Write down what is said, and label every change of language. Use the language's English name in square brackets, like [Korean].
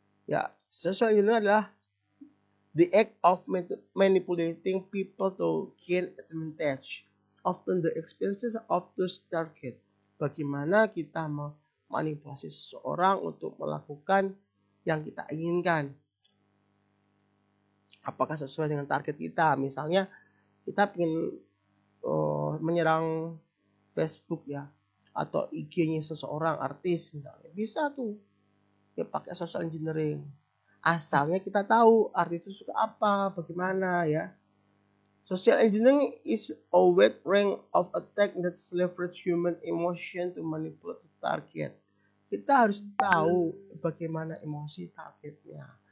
[English] Ya, social engineering adalah the act of manipulating people to gain advantage, often the expenses of those target. [Indonesian] Bagaimana kita memanipulasi seseorang untuk melakukan yang kita inginkan. Apakah sesuai dengan target kita? Misalnya kita ingin menyerang Facebook, ya, atau IG-nya seseorang artis misalnya, bisa tuh ya pakai social engineering. Asalnya kita tahu artis itu suka apa, bagaimana, ya. [English] Social engineering is a wide range of attack that leverage human emotion to manipulate the target. [Indonesian] Kita harus tahu bagaimana emosi targetnya.